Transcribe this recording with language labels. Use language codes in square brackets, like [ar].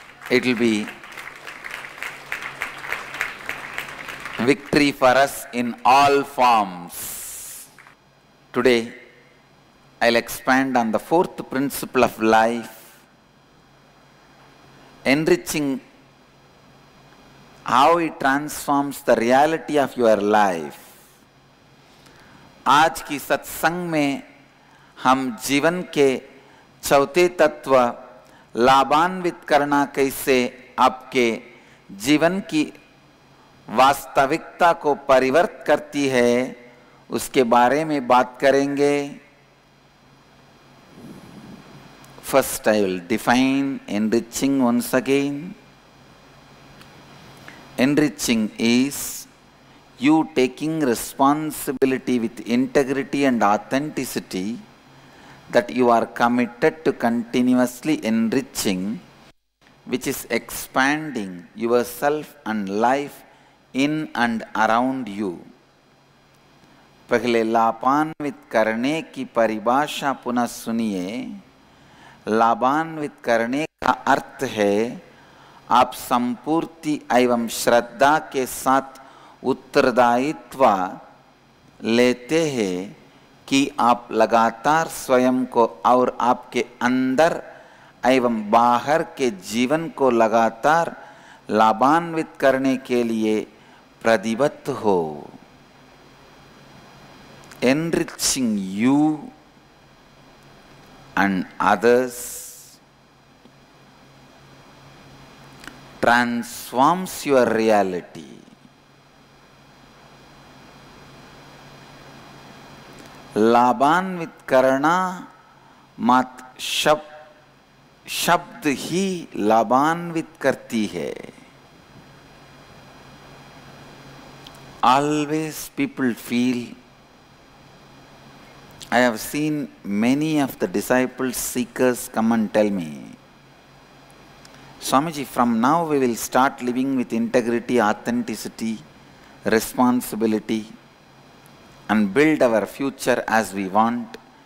[en] It will be victory for us in all forms. Today, I'll expand on the fourth principle of life, enriching how it transforms the reality of your life. [hi] आज की सत्संग में हम जीवन के चौथे तत्व लाभान्वित करना कैसे आपके जीवन की वास्तविकता को परिवर्तित करती है उसके बारे में बात करेंगे। [en] First, I will define enriching once again. Enriching is you taking responsibility with integrity and authenticity, that you are committed to continuously enriching, which is expanding yourself and life in and around you. [hi] पहले लाभान्वित करने की परिभाषा पुनः सुनिए। लाभान्वित करने का अर्थ है आप संपूर्ति एवं श्रद्धा के साथ उत्तरदायित्व लेते हैं कि आप लगातार स्वयं को और आपके अंदर एवं बाहर के जीवन को लगातार लाभान्वित करने के लिए प्रतिबद्ध हो। [en] Enriching you and others transforms your reality. [hi] लाभान्वित करना मत शब्द ही लाभान्वित करती है। [en] Always people feel, I have seen many of the disciples seekers come and tell me, Swamiji, from now we will start living with integrity, authenticity, responsibility and build our future as we want.